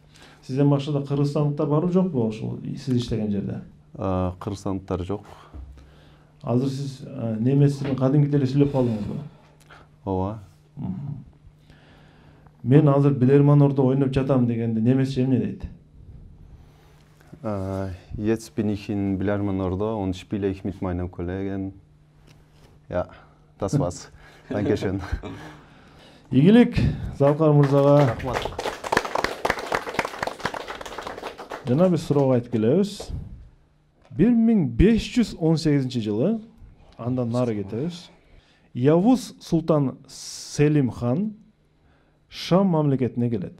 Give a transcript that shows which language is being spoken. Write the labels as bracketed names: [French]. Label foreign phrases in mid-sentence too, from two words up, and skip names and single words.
[Kyrgyz] Сизден башка да кыргызстандыктар барбы жокпу ошол сиз иштеген жерде? Кыргызстандыктар жок. Азыр сиз немец тилин кадимки эле сүйлөп калдыңызбы? Ооба. Мен азыр Билерман-ордо ойноп жатам дегенде немесче эмне дейт? [German] Jetzt bin ich in Billermann-Ordo und spiele ich mit meinen Kollegen. Ja, das war's. Dankeschön. [Kyrgyz] Игилик Залкар мырзага. Рахмат. Жана биз суроого айтып келебиз. 1518-жылы, андан нары кетебиз. Явуз Султан Селим хан Шам мамлекетине келет.